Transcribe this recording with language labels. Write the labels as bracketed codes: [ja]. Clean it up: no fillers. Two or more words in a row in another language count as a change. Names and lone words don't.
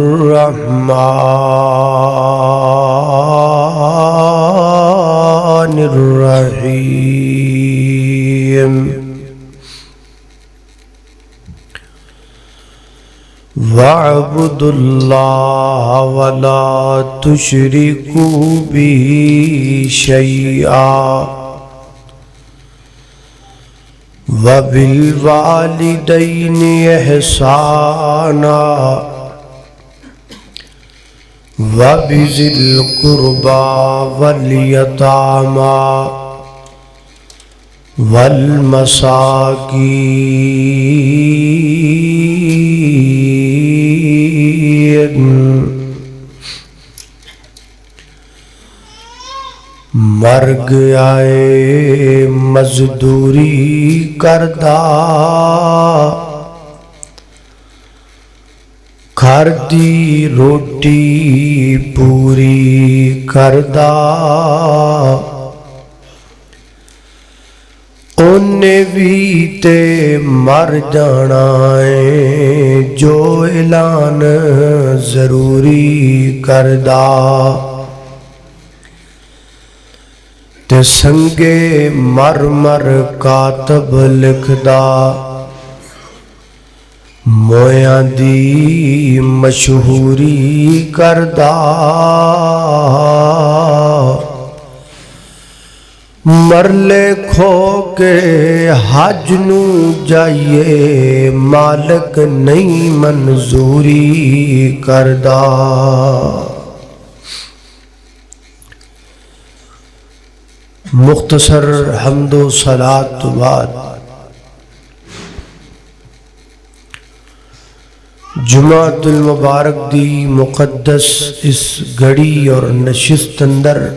[ar] الرحمن الرحيم وَاعْبُدُوا اللَّهَ وَلَا تُشْرِكُوا بِهِ شَيْئًا وَبِالْوَالِدَيْنِ إِحْسَانًا وَبِذِي الْقُرْبَى وَالْيَتَامَى [pa] مر گیا مزدوری کردا گھر دی روٹی پوری کردا اونے بھی تے مر جانا ہے جو اعلان ضروری کردا تے سنگے مر مر کاتب لکھدا مویاں دی مشہوری کردا مرلے کھو کے حج نو جائیے مالک نہیں منظوری کردا مختصر حمد و صلاۃ بعد جمعۃ المبارک دی مقدس اس گھڑی اور نشست اندر